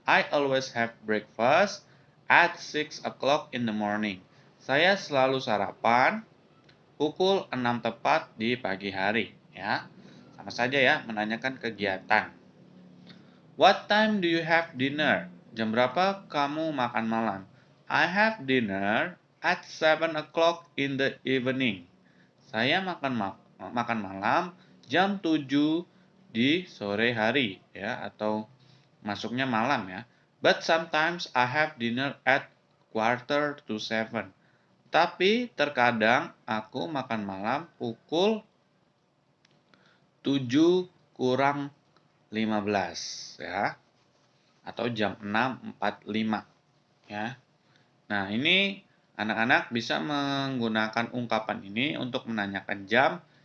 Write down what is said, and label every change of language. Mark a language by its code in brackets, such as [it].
[en] I always have breakfast at 6 o'clock in the morning. [id] Saya selalu sarapan pukul 6 tepat di pagi hari, ya. Sama saja ya, menanyakan kegiatan. [en] What time do you have dinner? [id] Jam berapa kamu makan malam? [en] I have dinner at 7 o'clock in the evening. [id] Saya makan malam jam 7 di sore hari, ya, atau masuknya malam ya. [en] But sometimes I have dinner at 6:45. [id] Tapi terkadang aku makan malam pukul 7 kurang 15 ya, atau jam 6:45 ya. Nah, ini anak-anak bisa menggunakan ungkapan ini untuk menanyakan jam.